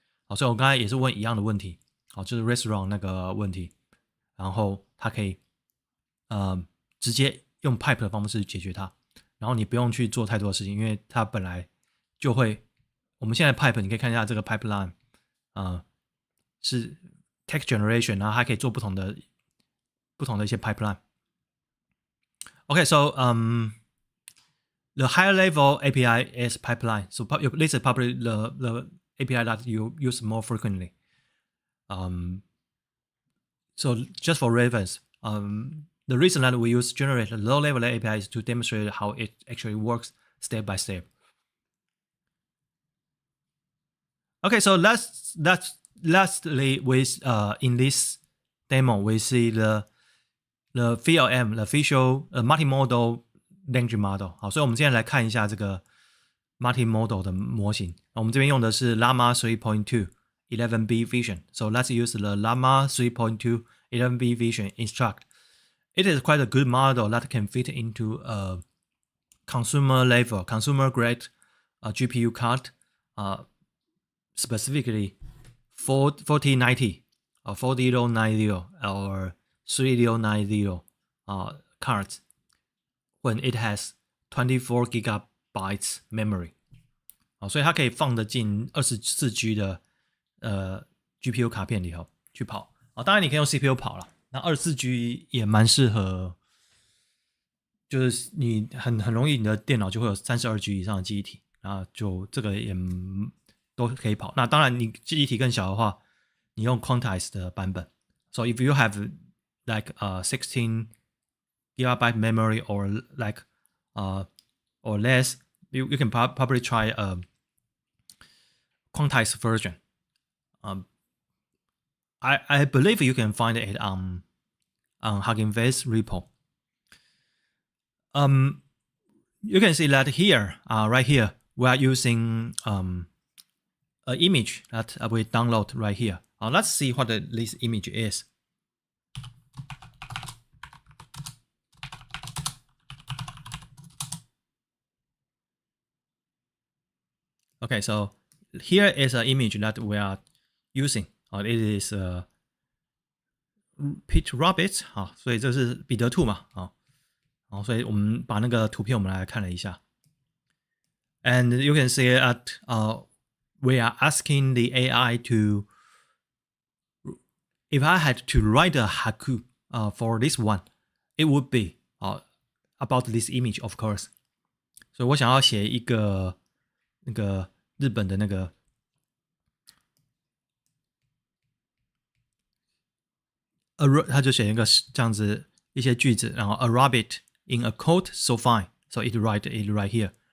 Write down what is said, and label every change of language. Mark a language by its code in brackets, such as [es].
[zh] 好，所以我刚才也是问一样的问题，好，就是 restaurant 那个问题，然后它可以直接用 pipe 的方式解决它，然后你不用去做太多的事情，因为它本来就会。我们现在 pipe 你可以看一下这个 pipeline，是 text generation， 然后还可以做不同的一些 pipeline。 [en] Okay, so the higher level API is pipeline. So this is probably the API that you use more frequently. So just for reference, the reason that we use generate low level API is to demonstrate how it actually works step by step. Okay, so lastly with in this demo we see the VLM, the visual multimodal language model. [zh] 好，所以我们现在来看一下这个 multimodal 的模型。我们这边用的是 Llama 3.2 11B Vision. [en] So let's use the Llama 3.2 11B Vision instruct. It is quite a good model that can fit into a consumer level, consumer grade GPU card, specifically 4090, 4090 or 3090 cards when it has 24 gigabytes memory. [zh] 所以它可以放得进24G 的GPU 卡片里头去跑。当然你可以用 CPU 跑了，那24G 也蛮适合，就是你很容易你的电脑就会有32G 以上的记忆体，然后就这个也都可以跑。那当然你记忆体更小的话，你用 quantize 的版本。 [en] So if you have like 16 gigabyte memory or like or less, you can probably try a quantized version. I believe you can find it on Hugging Face repo. You can see that here, right here, we are using an image that we download right here. Let's see what this image is. Okay, so here is an image that we are using. It is Pete Rabbit [zh] 所以这是彼得兔嘛所以我们把那个图片我们来看了一下。 [en] And you can see that we are asking the AI to, if I had to write a haiku for this one, it would be about this image, of course. [zh] 所以我想要写一个那个日本的那个他就写一个这样子一些句子，然后 [en] a rabbit in a coat so fine, so it right here.